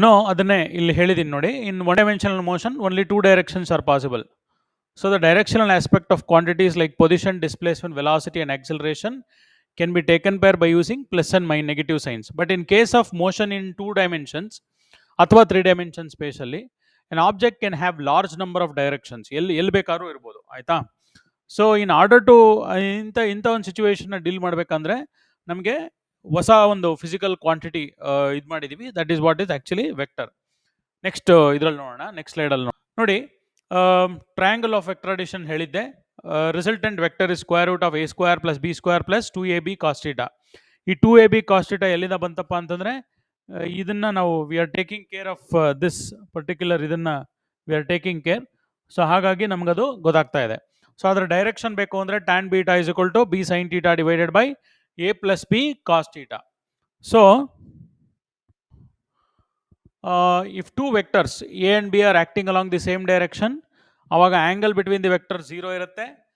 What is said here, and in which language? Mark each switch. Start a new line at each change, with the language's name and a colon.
Kannada: ಅದನ್ನೇ ಇಲ್ಲಿ ಹೇಳಿದ್ದೀನಿ ನೋಡಿ.
English: In one dimensional motion only two directions are possible. So the directional aspect of quantities like position, displacement, velocity and acceleration can be taken pair by using plus and minus negative signs. But in case of motion in 2 dimensions
Kannada: ಅಥವಾ
English: 3 dimension ಸ್ಪೇಸಲ್ಲಿ an object can have large number of directions.
Kannada: ಎಲ್ಲಿ ಬೇಕಾದ್ರೂ ಇರ್ಬೋದು, ಆಯಿತಾ.
English: so in order to
Kannada: ಇಂಥ ಒಂದು ಸಿಚುವೇಶನ್ನ deal ಮಾಡಬೇಕಂದ್ರೆ ನಮಗೆ ಹೊಸ ಒಂದು ಫಿಸಿಕಲ್ ಕ್ವಾಂಟಿಟಿ ಇದು ಮಾಡಿದ್ದೀವಿ,
English: That is what is actually vector.
Kannada: Next ಇದರಲ್ಲಿ ನೋಡೋಣ, ನೆಕ್ಸ್ಟ್ ಸ್ಲೈಡಲ್ಲಿ ನೋಡಿ.
English: triangle of vector addition
Kannada: ಹೇಳಿದ್ದೆ.
English: Resultant vector is square root of a square plus b square plus 2ab cos θ.
Kannada: ಈ 2ab cos θ ಎಲ್ಲಿಂದ ಬಂತಪ್ಪ ಅಂತಂದರೆ, ಇದನ್ನು ನಾವು
English: we are taking care of this particular,
Kannada: ಇದನ್ನು
English: We are taking care.
Kannada: So ಹಾಗಾಗಿ ನಮಗದು ಗೊತ್ತಾಗ್ತಾ ಇದೆ. ಸೊ ಅದರ ಡೈರೆಕ್ಷನ್ ಬೇಕು ಅಂದರೆ
English: tan β is equal to b sin θ divided by a plus b cos θ. So if two vectors a and b are acting along the same direction, aವಾಗ angle between the vectors 0
Kannada: ಇರುತ್ತೆ.